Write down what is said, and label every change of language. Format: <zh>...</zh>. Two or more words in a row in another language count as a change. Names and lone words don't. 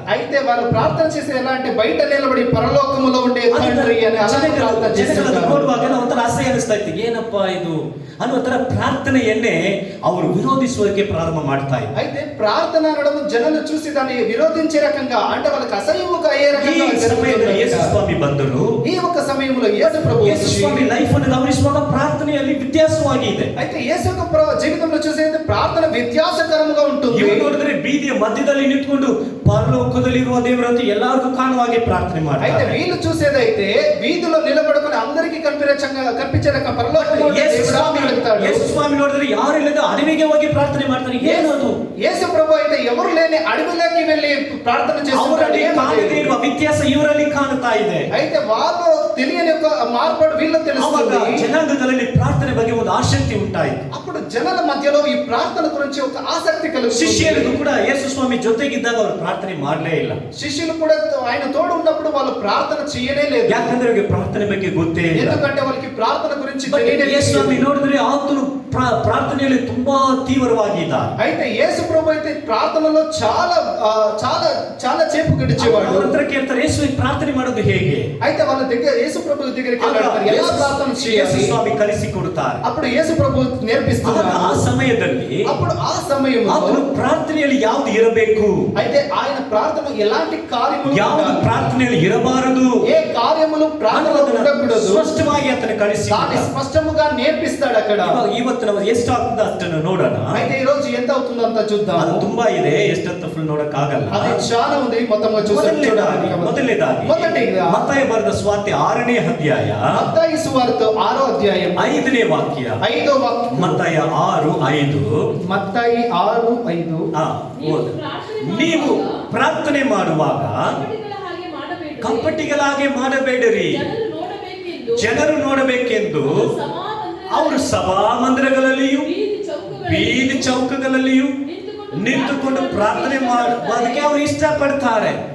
<te>అయితే వాళ్ళు ప్రార్థన చేసే ఎలా అంటే బయట నిలబడి పరలోకములో ఉండే తండ్రి అని అలా ప్రార్థన చేస్తారు.</te> <kn>ನೋಡುವಾಗ ಒಂಥರ ಅಸಹ್ಯ ಅನಿಸ್ತಾ ಇತ್ತು. ಏನಪ್ಪಾ ಇದು ಅನ್ನೋ ತರ ಪ್ರಾರ್ಥನೆಯನ್ನೇ ಅವರು ವಿರೋಧಿಸುವುದಕ್ಕೆ ಪ್ರಾರಂಭ ಮಾಡ್ತಾ ಇದ್ದಾರೆ.</kn> <te>అయితే ప్రార్థన అనడం జనాలు చూసి దాన్ని విరోధించే రకంగా అంటే వాళ్ళకి అసహ్యముగా అయ్యే రకంగా</te> <kn>యేసు స్వామి ಬಂದರು.</kn> <te>ఈ ఒక సమయంలో యేసు ప్రభు</te> <kn>యేసు స్వామి లైఫ్ ಅನ್ನು ಗಮನಿಸುವಾಗ ಪ್ರಾರ್ಥನೆಯಲ್ಲಿ ವ್ಯತ್ಯಾಸವಾಗಿ ಇದೆ.</kn> <te>అయితే యేసు యొక్క జీవితంలో చూసేది ప్రార్థన వ్యత్యాసకరంగా ఉంటుంది.</te> <kn>ಇವರು ನೋಡಿದ್ರೆ ಬೀದಿಯ ಮಧ್ಯದಲ್ಲಿ ನಿಂತ್ಕೊಂಡು ಪರಲೋಕದಲ್ಲಿರುವ ದೇವರಂತೆ ಎಲ್ಲರಿಗೂ ಕಾಣುವಾಗೆ ಪ್ರಾರ್ಥನೆ ಮಾಡ್ತಾರೆ.</kn> <te>అయితే వీళ్ళు చూసేదైతే వీధిలో నిలబడుకొని అందరికీ కనిపించే రకం పరలోకంలో</te> <kn>యేసు స్వామి ನೋಡಿದ್ರೆ ಯಾರು ಇಲ್ಲದ ಅಡವಿಗೆ ಹೋಗಿ ಪ್ರಾರ್ಥನೆ ಮಾಡ್ತಾರೆ. ಏನದು?</kn> <te>యేసు ప్రభు అయితే ఎవరు లేని అడవిలోకి వెళ్ళి ప్రార్థన చేస్తున్నారు.</te> <kn>ಇರುವ ವ್ಯತ್ಯಾಸ ಇವರಲ್ಲಿ ಕಾಣುತ್ತಾ ಇದೆ.</kn> <te>అయితే వాళ్ళు తెలియని ఒక మార్పు వీళ్ళకి తెలుస్తుంది.</te> <kn>ಜನಾಂಗಗಳಲ್ಲಿ ಪ್ರಾರ್ಥನೆ ಬಗ್ಗೆ ಒಂದು ಆಸಕ್ತಿ ಉಂಟಾಯಿತು.</kn> <te>అప్పుడు జనాల మధ్యలో ఈ ప్రార్థన గురించి ఒక ఆసక్తి కలుగుతుంది.</te> <kn>ಶಿಷ್ಯರಿಗೂ ಕೂಡ ಯೇಸು ಸ್ವಾಮಿ ಜೊತೆಗಿದ್ದಾಗ ಅವರು ಪ್ರಾರ್ಥನೆ ಮಾಡಲೇ ಇಲ್ಲ.</kn> <te>శిష్యులు కూడా ఆయన తోడు ఉన్నప్పుడు వాళ్ళు ప్రార్థన చేయనే లేదు.</te> <kn>ಯಾಕಂದ್ರೆ ಅವರಿಗೆ ಪ್ರಾರ್ಥನೆ ಬಗ್ಗೆ ಗೊತ್ತೇ ಇಲ್ಲ.</kn> <te>ఎందుకంటే వాళ్ళకి ప్రార్థన గురించి తెలియలేదు.</te> <kn>ಯೇಸು ಸ್ವಾಮಿ ನೋಡಿದ್ರೆ ಆತನು ಪ್ರಾರ್ಥನೆಯಲ್ಲಿ ತುಂಬಾ ತೀವ್ರವಾಗಿದ್ದಾರೆ.</kn> <te>అయితే యేసు ప్రభు అయితే ప్రార్థనలో చాలా చాలా చాలా చేపు గడిచేవాడు.</te> <kn>ಅವರ ಹತ್ರ ಕೇಳ್ತಾರೆ, ಯೇಸು ಪ್ರಾರ್ಥನೆ ಮಾಡೋದು ಹೇಗೆ?</kn> <te>అయితే వాళ్ళ దగ్గర యేసు ప్రభు దగ్గరికి వెళ్తారు. ఎలా ప్రార్థన చేయాలి?</te> <kn>ಯೇಸು ಸ್ವಾಮಿ ಕಲಿಸಿಕೊಡುತ್ತಾರೆ.</kn> <te>అప్పుడు యేసు ప్రభు నేర్పిస్తున్నారు.</te> <kn>ಆ ಸಮಯದಲ್ಲಿ</kn> <te>అప్పుడు ఆ సమయంలో</te> <kn>ಆತನು ಪ್ರಾರ್ಥನೆಯಲ್ಲಿ ಯಾವುದು ಇರಬೇಕು,</kn> <te>అయితే ఆయన ప్రార్థన ఎలాంటి కార్యములు</te> <kn>ಯಾವುದು ప్రార్థನೆಯಲ್ಲಿ ఇరబారదు,</kn> <te>ఏ కార్యములు ప్రార్థనలో ఉండకూడదు</te> <kn>ಸ್ಪಷ್ಟವಾಗಿ ಆತನ ಕಲಿಸಿ</kn> <te>దాన్ని స్పష్టముగా నేర్పిస్తాడు అక్కడ.</te> <kn>ಇವತ್ತು ನಾವು ಎಷ್ಟು ಆಗ್ತದೆ ಅಷ್ಟನ್ನು ನೋಡೋಣ.</kn> <te>అయితే ఈ రోజు ఎంత అవుతుందో అంత చూద్దాం.</te> <kn>ಅದು ತುಂಬಾ ಇದೆ, ಎಷ್ಟಂತ ಫುಲ್ ನೋಡಕ್ ಆಗಲ್ಲ.</kn> <te>అది చాలా ఉంది, మొత్తంగా చూడాలి.</te> <kn>ಮೊದಲನೇದಾಗಿ ಮತ್ತಾಯ ಬರೆದ ಸ್ವಾರ್ತೆ 6ನೇ ಅಧ್ಯಾಯ</kn> <te>మత్తయి సువార్త 6వ అధ్యాయం</te> <kn>5ನೇ ವಾಕ್ಯ.</kn> <te>5వ వాక్యం.</te> <kn>ಮತ್ತಾಯ 6:5.</kn> <te>మత్తయి 6:5.</te> <kn>ನೀವು ಪ್ರಾರ್ಥನೆ ಮಾಡುವಾಗ ಕಪಟಿಗಳ ಹಾಗೆ ಮಾಡಬೇಡಿರಿ, ಜನರು ನೋಡಬೇಕೆಂದು ಅವರು ಸಭಾ ಮಂದಿರಗಳಲ್ಲಿಯೂ ಬೀದಿ ಚೌಕಗಳಲ್ಲಿಯೂ ನಿಂತುಕೊಂಡು ಪ್ರಾರ್ಥನೆ ಮಾಡೋದಕ್ಕೆ ಅವರು ಇಷ್ಟಪಡ್ತಾರೆ.</kn>